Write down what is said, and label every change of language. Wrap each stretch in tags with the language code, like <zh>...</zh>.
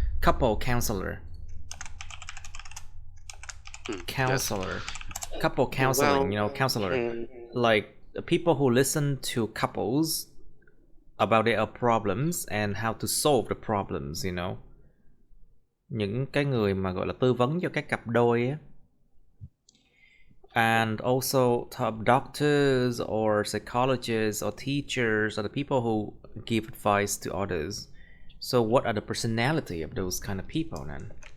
<en>Couple counselor. Yes. Counselor. Couple counseling, Well, counselor. mm, Like, the people who listen to couples about their problems and how to solve the problems.</en> <vi>Những cái người mà gọi là tư vấn cho các cặp đôi á.</vi> <en>And also top doctors or psychologists or teachers are the people who give advice to others. So what are the personality of those kind of people then?</en>